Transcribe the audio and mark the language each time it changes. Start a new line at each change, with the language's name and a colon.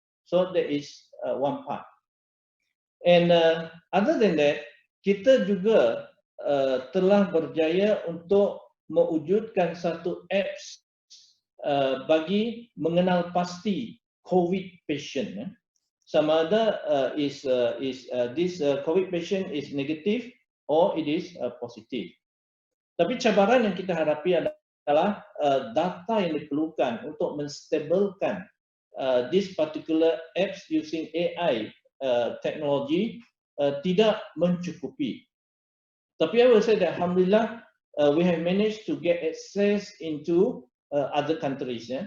English: So that is one part. And other than that,
Malay: kita juga telah berjaya untuk mewujudkan satu apps bagi mengenal pasti COVID patient. Sama ada
English: this COVID patient is negative or it is positive.
Malay: Tapi cabaran yang kita hadapi adalah data yang diperlukan untuk menstabilkan
English: this particular apps using AI technology
Malay: tidak mencukupi.
English: Tapi I will say that alhamdulillah we have managed to get access into other countries.